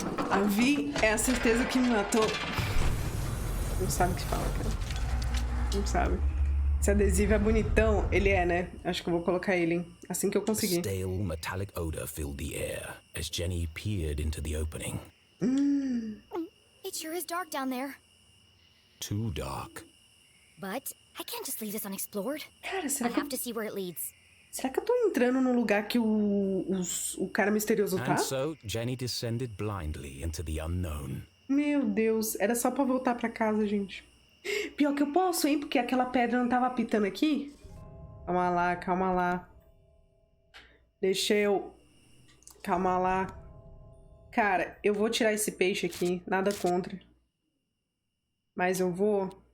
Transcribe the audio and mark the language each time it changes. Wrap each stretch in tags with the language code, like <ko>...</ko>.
<pt>A Vi é a certeza que me matou. Não sabe o que fala, cara. Não sabe. Esse adesivo é bonitão. Ele é, né? Acho que eu vou colocar ele, hein? Assim que eu conseguir.</pt> <en>A stale metallic odor filled the air as Jenny peered into the opening. It sure is dark down there. Too dark. But I can't just leave this unexplored.</en> <pt>Cara,</pt> <en>I have to see where it leads.</en> <pt>Será que eu tô entrando no lugar que o cara misterioso tá?</pt> <en>And so Jenny descended blindly into the unknown.</en> <pt>Meu Deus, era só pra voltar pra casa, gente. Pior que eu posso, hein? Porque aquela pedra não tava apitando aqui. Calma lá, calma lá. Deixa eu... Calma lá. Cara, eu vou tirar esse peixe aqui. Nada contra. Mas eu vou...</pt>